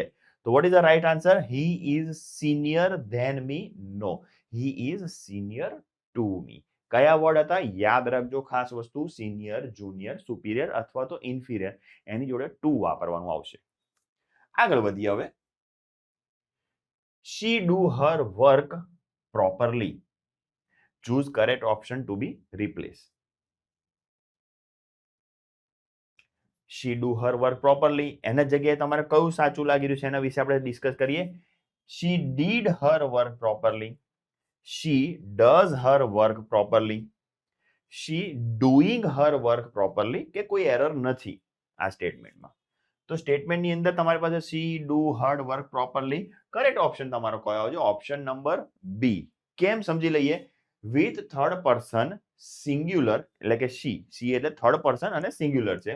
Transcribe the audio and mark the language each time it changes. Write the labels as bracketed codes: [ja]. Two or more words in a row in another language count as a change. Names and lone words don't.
[en] તો What is the right answer? He is senior than me. No, he is senior to me. [gu] કયા વર્ડ હતા યાદ રાખજો, ખાસ વસ્તુ [en] senior, junior, superior [gu] અથવા તો ઇન્ફિરિયર એની જોડે ટુ વાપરવાનું આવશે. આગળ વધીએ હવે. [en] She do her work properly. Choose correct option to be replaced. She do her work properly. [gu] એના જગ્યાએ તમારે કયું સાચું લાગી રહ્યું છે એના વિશે આપણે ડિસ્કસ કરીએ. [en] She did her work properly. She does her work properly. She doing her work properly [gu] કે કોઈ એરર નથી આ સ્ટેટમેન્ટમાં. તો સ્ટેટમેન્ટની અંદર તમારી પાસે [en] She do her work properly, correct option [gu] તમારો કયો આવજો? [en] option number B. [gu] કેમ સમજી લઈએ. [en] with third person singular [gu] એટલે કે સી એટલે [en] third person [gu] અને સિંગ્યુલર છે.